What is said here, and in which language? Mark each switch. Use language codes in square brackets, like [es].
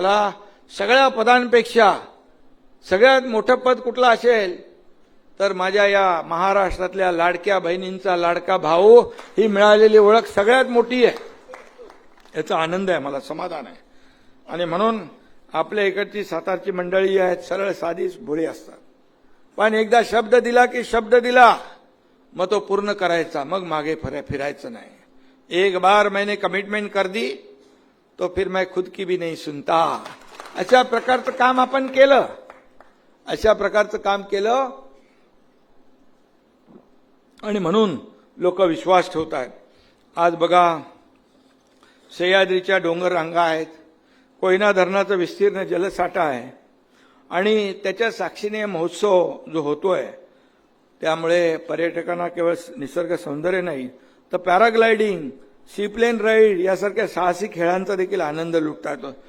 [mr] मला सगळ्या पदांपेक्षा सगळ्यात मोठं पद कुठलं असेल तर माझ्या या महाराष्ट्रातल्या लाडक्या बहिणींचा लाडका भाऊ ही मिळालेली ओळख सगळ्यात मोठी आहे. याचा आनंद आहे, मला समाधान आहे. आणि म्हणून आपल्या इकडची सातारची मंडळी आहेत, सरळ साधीच भोळी असतात. पण एकदा शब्द दिला की शब्द दिला, मग तो पूर्ण करायचा, मग मागे फिरायचं नाही. [hi] एक बार मैंने कमिटमेंट कर दी तो फिर मैं खुद की भी नहीं सुनता. [mr] अशा प्रकारचं काम आपण केलं, अशा प्रकारचं काम केलं आणि म्हणून लोक विश्वास ठेवतात. आज बघा सह्याद्रीच्या डोंगर रांगा आहेत, कोयना धरणाचा विस्तीर्ण जलसाठा आहे आणि त्याच्या साक्षीने महोत्सव जो होतोय त्यामुळे पर्यटकांना केवळ निसर्ग सौंदर्य नाही तर पॅराग्लायडिंग, सीप्लेन राईड यासारख्या साहसी खेळांचा देखील आनंद लुटता येतो.